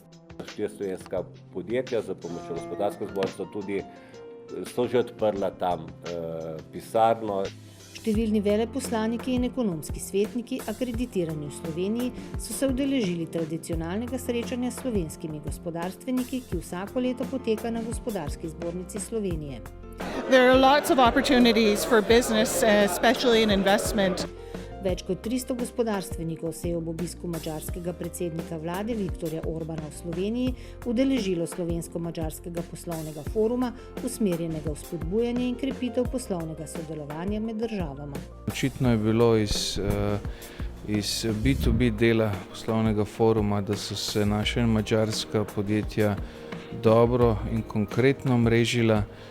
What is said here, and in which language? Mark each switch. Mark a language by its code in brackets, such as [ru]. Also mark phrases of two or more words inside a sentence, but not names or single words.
[sl] 4 slovenska podjetja za pomočjo gospodarske zbornice tudi so že odprla tam pisarno. Številni veleposlaniki in ekonomski svetniki, akreditirani v Sloveniji, so se udeležili tradicionalnega srečanja s slovenskimi gospodarstveniki, ki vsako leto poteka na Gospodarski zbornici Slovenije. [en] There are lots of opportunities for business, especially in investment. [sl] Več kot 300 gospodarstvenikov se je ob obisku madžarskega predsednika vlade Viktorja Orbana v Sloveniji udeležilo slovensko-madžarskega poslovnega foruma, usmerjenega v spodbujanje in krepitev poslovnega sodelovanja med državama. Očitno je bilo iz B2B dela poslovnega foruma, da so se naša madžarska podjetja dobro in konkretno mrežila.